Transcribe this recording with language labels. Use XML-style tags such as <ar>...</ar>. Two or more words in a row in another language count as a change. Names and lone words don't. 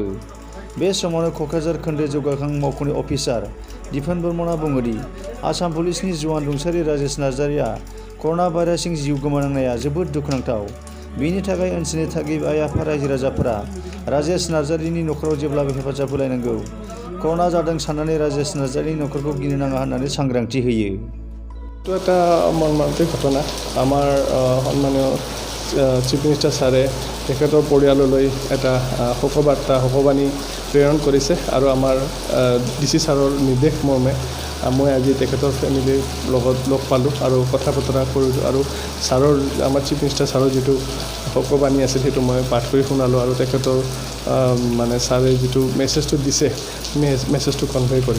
<brx>बे समावनो क'क्राझार खोन्दो जौगाखां मावख'नि अफिसार दिपन बर्मनआ बुङोदि आसाम पुलिसनि जवान रुंसारि राजेश नार्जारिया कर'ना भाइरासजों जिउ गोमानांनाया जोबोद दुखुनांथाव। बिनि थाखाय ओनसोलनि थागिबि आइ आफा रायजो राजाफोरा राजेश नार्जारिनि नखराव जेब्लाबो हेफाजाब होलायनांगौ। कर'ना जादों साननानै राजेश नार्जारिनि नखरखौ गिनो नाङा होननानै सांग्रांथि होयो।</brx> <as>এইটো এটা মৰ্মান্তিক ঘটনা। আমাৰ সন্মানীয়</as> <en>Chief Minister</en> <as>ছাৰে তেখেতৰ পৰিয়াললৈ এটা শোকবাৰ্তা শোকবাণী প্ৰেৰণ কৰিছে আৰু আমাৰ DC ছাৰৰ নিৰ্দেশ মৰ্মে মই আজি তেখেতৰ ফেমিলিৰ লগত লগ পালোঁ আৰু কথা বতৰা কৰিলোঁ আৰু ছাৰৰ আমাৰ</as> <en>Chief Minister</en> <as>ছাৰৰ যিটো শোকবাণী আছিল সেইটো মই পাঠ কৰি শুনালোঁ আৰু তেখেতৰ মানে ছাৰে যিটো মেছেজটো দিছে মেছেজটো কনভে কৰিব।</as>